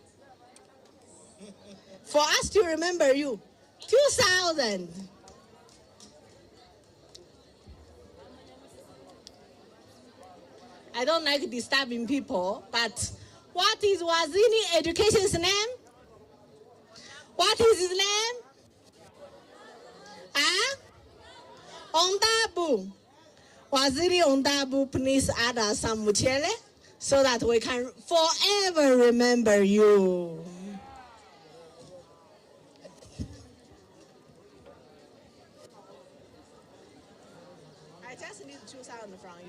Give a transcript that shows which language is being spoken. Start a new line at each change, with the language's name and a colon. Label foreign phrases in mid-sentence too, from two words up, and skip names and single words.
English: For us to remember you, 2,000. I don't like disturbing people, but what is Wazini Education's name? What is his name? Ah? Ondabu. Waziri Ondabu, please add us some muchele so that we can forever remember you. I just need 2,000 from you.